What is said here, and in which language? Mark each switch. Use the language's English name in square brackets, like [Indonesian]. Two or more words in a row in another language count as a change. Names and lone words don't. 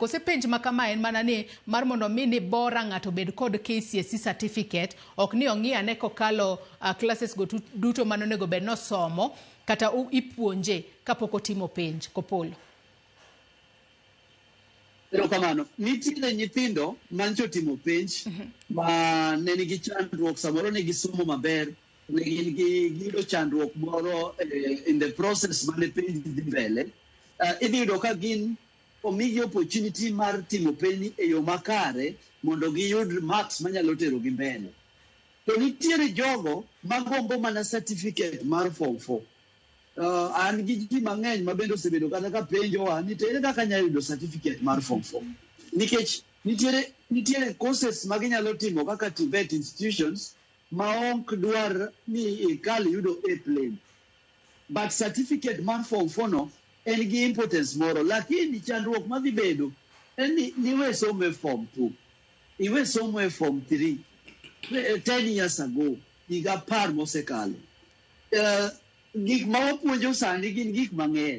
[Luo (Kenya and Tanzania)] Kose penj makama en mana ni mar mondo mi ni bora ng'ato bed kod KCSE certificate, ok ni ong'iya ne kokalo classes go duto mano onego bed no somo kata ipuonje kapok otimo penj. Kopolo. Pero kamano, nitiere nyithindo mancho timo penj ma ne nigi chandruok, samoro ne gisomo maber, ne giyudo chandruok moro [English] in the process [Luo (Kenya and Tanzania)] mane penj dhi mbele. Idhi yudo ka gin omigi opportunity mar timo penj e yo makare mondo giyud marks manyalo tero gi mbele. To nitiere jogo magombo mana certificate mar form 4. An gi ji mang'eny ma bende osebedo kata ka penjowa ni tere kaka nyalo yudo certificate mar form 4. Nikech nitiere courses ma ginyalo timo kaka TVET institutions ma ok dwar ni ikal yudo A plane. But certificate mar form 4 no en gi importance moro, lakini chandruok ma dhi bedo en ni niwe somo e form 2, iwe somo e form 3 [English] 10 years ago, [Luo (Kenya and Tanzania)] higa 10 mosekalo. Gik ma wapuonjo sani gin gik mang'eny.